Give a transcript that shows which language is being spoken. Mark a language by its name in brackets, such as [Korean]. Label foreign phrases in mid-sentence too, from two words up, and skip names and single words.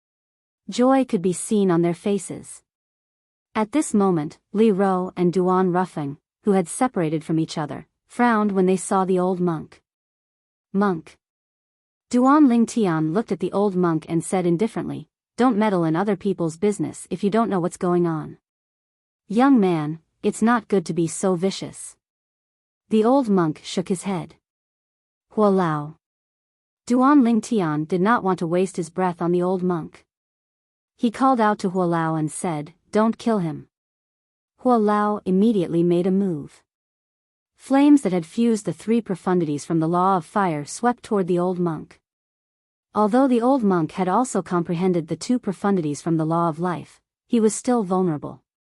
[English] Joy could be seen on their faces. At this moment, Li Ro and Duan Ruffing, who had separated from each other, frowned when they saw the old monk. Monk. Duan Lingtian looked at the old monk and said indifferently, "Don't meddle in other people's business if you don't know what's going on. Young man, it's not good to be so vicious." The old monk shook his head. Hualao. Duan Lingtian did not want to waste his breath on the old monk. He called out to Hualao and said, "Don't kill him." Hualao immediately made a move. Flames that had fused the 3 profundities from the law of fire swept toward the old monk. Although the old monk had also comprehended the 2 profundities from the law of life, he was still vulnerable.